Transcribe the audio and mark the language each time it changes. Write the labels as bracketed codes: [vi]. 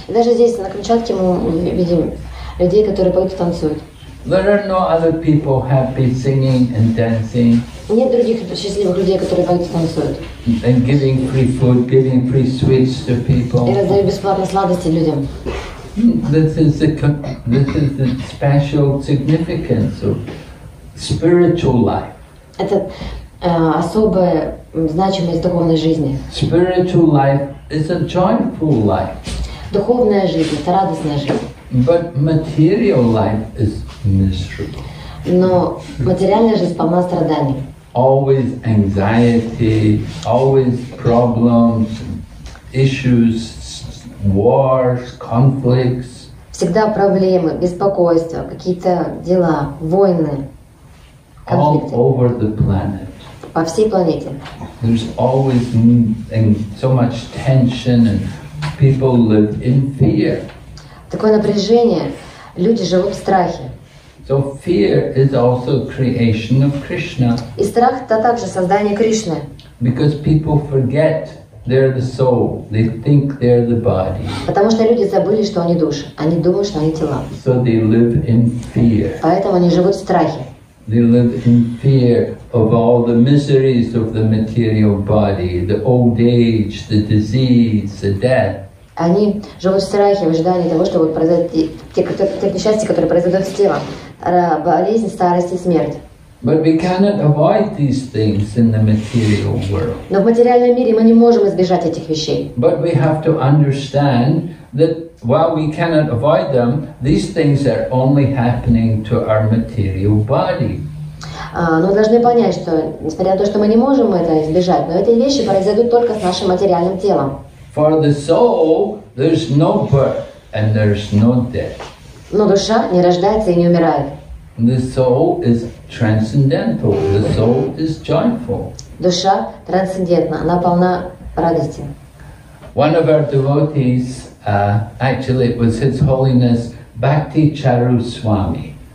[ru] Даже здесь, на Камчатке, мы видим людей, которые поют и танцуют. [en] There are no other people happy singing and dancing. [ru] Нет других счастливых людей, которые поют и танцуют. [en] And giving free food, giving free sweets to people. [ru] И раздают бесплатно сладости людям. [en] This is the special significance of spiritual life. [ru] Это особая значимость духовной жизни. [en] Spiritual life is a joyful life. [ru] Духовная жизнь – это радостная жизнь. [en] But material life is miserable. [ru] Но материальная жизнь полна страданий. [en] Always anxiety, always problems, issues, wars, conflicts. [ru] Всегда проблемы, беспокойства, какие-то дела, войны, [en] All [ru] конфликты [en] over the planet. [ru] по всей планете. [en] There's always so much tension and people live in fear. [ru] Такое напряжение, люди живут в страхе. [en] So fear is also creation of Krishna. [ru] И страх – это также создание Кришны. [en] Because people forget they're the soul. They think they're the body. [ru] Потому что люди забыли, что они души. Они думают, что они тела. [en] So they live in fear. [ru] Поэтому они живут в страхе. [en] They live in fear of all the miseries of the material body, the old age, the disease, the death. [ru] Они живут в страхе, в ожидании того, что будет произойти те несчастья, которые произойдут с телом. Болезнь, старость и смерть. [en] But we cannot avoid these things in the material world. [ru] Но в материальном мире мы не можем избежать этих вещей. [en] But we have to understand that while we cannot avoid them, these things are only happening to our material body. [ru] Но должны понять, что несмотря на то, что мы не можем это избежать, но эти вещи произойдут только с нашим материальным телом. [en] For the soul, there's no birth and there's no death. [ru] Но душа не рождается и не умирает. [en] The soul is transcendental. The soul is joyful. [ru] Душа трансцендентна, она полна радости. [en] One of our devotees, actually it was His Holiness Bhakti Charu Swami.